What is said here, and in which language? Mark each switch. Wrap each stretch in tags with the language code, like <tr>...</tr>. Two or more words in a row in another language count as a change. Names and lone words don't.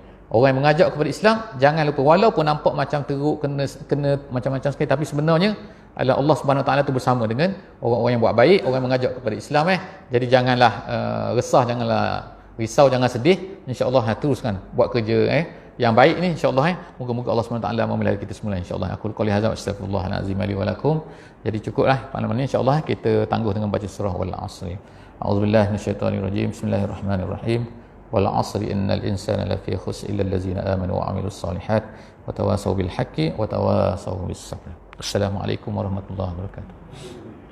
<ms>Orang yang mengajak kepada Islam, jangan lupa walaupun nampak macam teruk, kena macam-macam sekali, tapi sebenarnya adalah</ms> <ar>الله سبحانه وتعالى</ar> <ms>tu bersama dengan orang-orang yang buat baik, orang yang mengajak kepada Islam Jadi janganlah resah, janganlah risau, jangan sedih. InsyaAllah teruskan buat kerja yang baik ni insya-Allah. Moga-moga</ms> <ar>الله سبحانه وتعالى</ar> <ms>memelihara kita semula insya-Allah.</ms> <ar>أقول قولي هذا وأستغفر الله العظيم لي ولكم.</ar> <ms>Jadi cukuplah malam ni insya-Allah kita tangguh dengan baca surah Wal Asr.</ms> <ar>أعوذ بالله من الشيطان الرجيم. بسم الله الرحمن الرحيم. والعصر إن الإنسان لفي خسر إلا الذين آمنوا وعملوا الصالحات وتواصوا بالحق وتواصوا بالصبر. السلام عليكم ورحمة الله وبركاته.</ar>